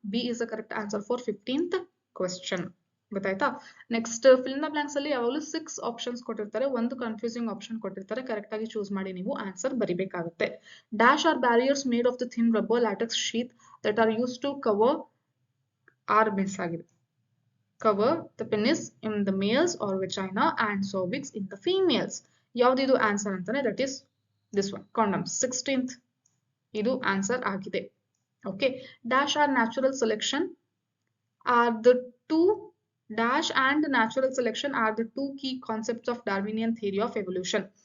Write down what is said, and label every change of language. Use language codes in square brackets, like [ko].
[en] B is the correct answer for 15th question. ಗೊತ್ತಾಯ್ತಾ? [kn] Next, fill the blanks ಅಲ್ಲಿ ಯಾವಾಗಲೂ 6 options ಕೊಟ್ಟಿರ್ತಾರೆ, ಒಂದು ಕನ್ಫ್ಯೂಸಿಂಗ್ ಆಪ್ಷನ್ ಕೊಟ್ಟಿರ್ತಾರೆ. ಕರೆಕ್ಟ್ ಆಗಿ ಚೂಸ್ ಮಾಡಿ ನೀವು answer ಬರಿಬೇಕಾಗುತ್ತೆ. [en] dash are barriers made of the thin rubber latex sheet that are use to cover or [kn] miss ಆಗಿದೆ. [en] Cover the penis in the males or vagina and cervix in the females. [kn] ಯಾವ್ದಿದು answer ಅಂತಾನೆ [en] that is this one, [kn] condoms. 16th ಇದು answer ಆಗಿದೆ. [en] Okay, dash are natural selection are the two dash and natural selection are the 2 key concepts of Darwinian theory of evolution.